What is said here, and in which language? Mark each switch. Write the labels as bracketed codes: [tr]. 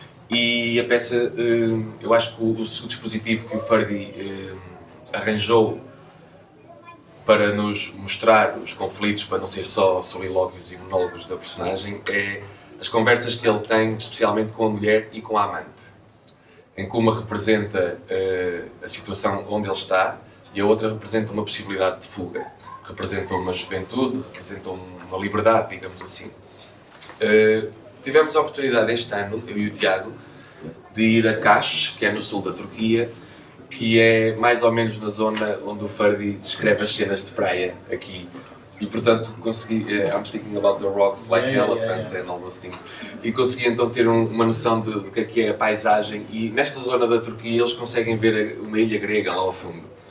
[pt] E a peça, eu acho que o dispositivo que o Ferdi arranjou para nos mostrar os conflitos, para não ser só solilóquios e monólogos da personagem, é as conversas que ele tem, especialmente com a mulher e com a amante, em que uma representa a situação onde ele está e a outra representa uma possibilidade de fuga, representa uma juventude, representa uma liberdade, digamos assim. Tivemos a oportunidade este ano, eu e o Tiago, de ir a Kaş, que é no sul da Turquia, que é mais ou menos na zona onde o Ferdi descreve as cenas de praia aqui. E portanto consegui, [en] I'm speaking about the rocks like elephants and all those things. [pt] E consegui então ter uma noção do que é a paisagem, e nesta zona da Turquia eles conseguem ver uma ilha grega lá ao fundo.